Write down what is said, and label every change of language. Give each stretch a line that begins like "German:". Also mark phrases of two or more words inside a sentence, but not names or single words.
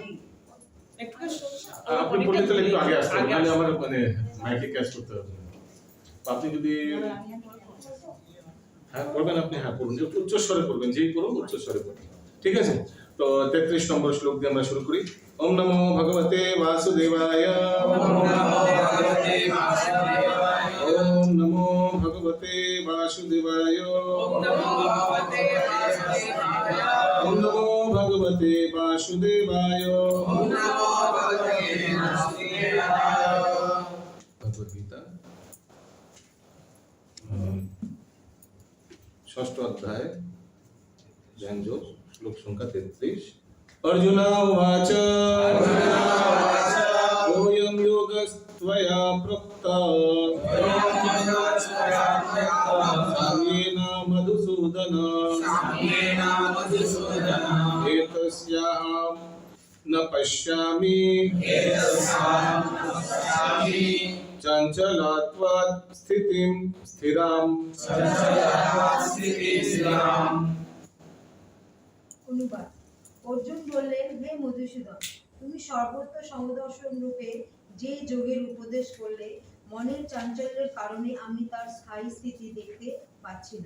Bangla: একটু আপনি পড়লে তাহলে একটু আগে আসতে হবে, নাহলে আমার মানে মাইকে ক্যাচ করতে হবে। আপনি যদি হ্যাঁ পড়বেন, আপনি হ্যাঁ পড়ুন, উচ্চ স্বরে পড়বেন, যেই পড়ুন উচ্চ স্বরে পড়ুন। ঠিক আছে, তো 33 নম্বর শ্লোক দিয়ে আমরা শুরু করি।
Sanskrit: ওম নমো ভগবতে বাসুদেবায়, ওম নমো ভগবতে বাসুদেবায়, ওম নমো ভগবতে বাসুদেবায়।
Bangla: ভগবদ গীতা 6ষ্ঠ অধ্যায় ধ্যান যোগ, শ্লোক সংখ্যা 33।
Sanskrit: अर्जुन उवाच ओयं योगस्त्वया प्रोक्तः साम्येन मधुसूदन एतस्याहं न पश्यामि चञ्चलत्वात् स्थितिं स्थिराम्।
Bangla: অনুবাদ। অর্জুন বললেন, হে মধুসূদন, তুমি সর্বত্র সমদর্শন রূপে যে যোগের উপদেশ করলে, মনের চাঞ্চল্যের কারণে আমি তার স্থায়ী স্থিতি দেখতে পাচ্ছি না।